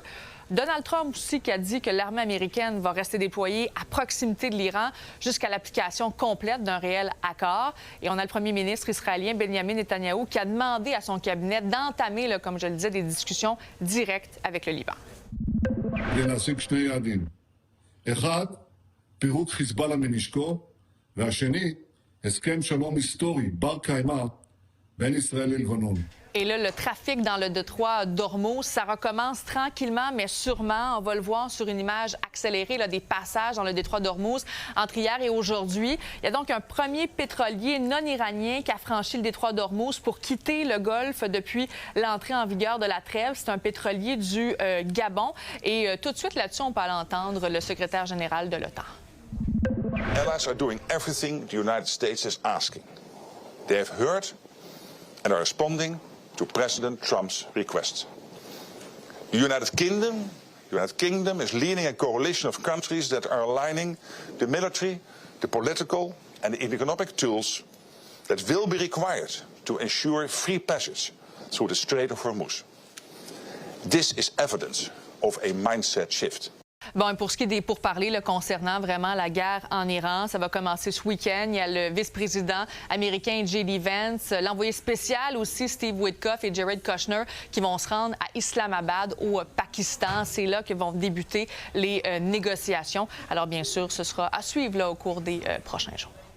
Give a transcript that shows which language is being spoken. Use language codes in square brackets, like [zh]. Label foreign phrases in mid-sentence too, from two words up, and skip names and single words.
[fr] Donald Trump aussi qui a dit que l'armée américaine va rester déployée à proximité de l'Iran jusqu'à l'application complète d'un réel accord. Et on a le premier ministre israélien Benjamin Netanyahou qui a demandé à son cabinet d'entamer, comme je le disais, des discussions directes avec le Liban. [he] הסכם שלום היסטורי, בר קיימא, בין ישראל ללבנון. [fr] Et là, le trafic dans le détroit d'Ormuz, ça recommence tranquillement, mais sûrement. On va le voir sur une image accélérée des passages dans le détroit d'Ormuz entre hier et aujourd'hui. Il y a donc un premier pétrolier non iranien qui a franchi le détroit d'Ormuz pour quitter le Golfe depuis l'entrée en vigueur de la trêve. C'est un pétrolier du Gabon. Et tout de suite là-dessus, on peut aller entendre le secrétaire général de l'OTAN. [en] Allies are doing everything the United States is asking. They have heard and are responding to President Trump's requests. The United Kingdom is leading a coalition of countries that are aligning the military, the political and the economic tools that will be required to ensure free passage through the Strait of Hormuz. This is evidence of a mindset shift. [fr] Bon, et pour ce qui est des pourparlers là, concernant vraiment la guerre en Iran, ça va commencer ce week-end. Il y a le vice-président américain J.D. Vance, l'envoyé spécial aussi Steve Witkoff et Jared Kushner qui vont se rendre à Islamabad au Pakistan. C'est là que vont débuter les négociations. Alors bien sûr, ce sera à suivre là, au cours des prochains jours.